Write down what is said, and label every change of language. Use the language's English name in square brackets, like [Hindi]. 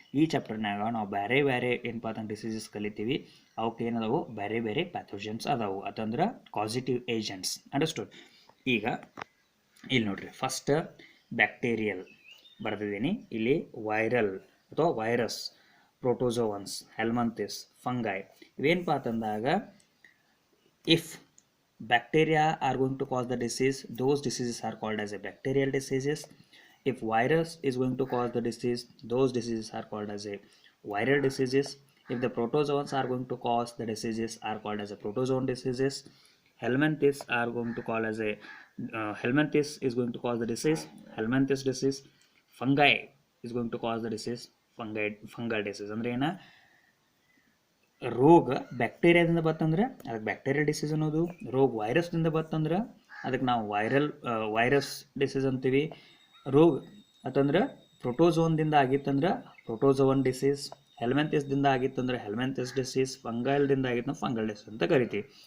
[Kannada] ಈ ಚಾಪ್ಟರ್ನಾಗ ನಾವು ಬೇರೆ ಬೇರೆ ಏನಪ್ಪ ಅಂತಂದು ಡಿಸೀಸಸ್ ಕಲಿತೀವಿ, ಅವಕ್ಕೆ ಏನದಾವು ಬೇರೆ ಬೇರೆ ಪ್ಯಾಥೋಜನ್ಸ್ ಅದಾವು, ಅದಂದ್ರೆ ಕಾಸಿಟಿವ್ ಏಜೆಂಟ್ಸ್. ಅಂಡರ್ಸ್ಟುಡ್? ಈಗ ಇಲ್ಲಿ ನೋಡ್ರಿ, ಫಸ್ಟ್ ಬ್ಯಾಕ್ಟೀರಿಯಲ್ ಬರೆದಿದ್ದೀನಿ, ಇಲ್ಲಿ ವೈರಲ್ ಅಥವಾ ವೈರಸ್, ಪ್ರೋಟೋಜೋವನ್ಸ್, ಹೆಲ್ಮಂಥಿಸ್, ಫಂಗೈ. ಇವೇನಪ್ಪ ಅಂತಂದಾಗ [English] if bacteria are going to cause the disease, those diseases are called as a bacterial diseases. If virus is going to cause the disease, those diseases are called as a viral diseases. If the protozoans are going to cause the diseases, are called as a protozoan diseases. Helminthes are going to call as a helminthes is going to cause the disease, helminthes disease. Fungi is going to cause the disease, fungal disease. [Kannada] ಅಂದ್ರೆ ಏನ, ರೋಗ ಬ್ಯಾಕ್ಟೀರಿಯಾದಿಂದ ಬತ್ತಂದ್ರೆ ಅದಕ್ಕೆ bacterial disease ಅನ್ನೋದು, ರೋಗ ವೈರಸ್ದಿಂದ ಬತ್ತಂದ್ರೆ ಅದಕ್ಕೆ ನಾವು virus disease ಅಂತೀವಿ. ರೋಗ ಅಂತಂದ್ರೆ ಪ್ರೋಟೋಝೋನ್ದಿಂದ ಆಗಿತ್ತಂದ್ರೆ ಪ್ರೋಟೋಝೋನ್ ಡಿಸೀಸ್, ಹೆಲ್ಮೆಂಥಿಸ್ದಿಂದ ಆಗಿತ್ತಂದ್ರೆ ಹೆಲ್ಮೆಂಥಿಸ್ ಡಿಸೀಸ್, ಫಂಗಲ್ದಿಂದ ಆಗಿತ್ತು ಫಂಗಲ್ ಡಿಸೀಸ್ ಅಂತ ಕರಿತೀವಿ.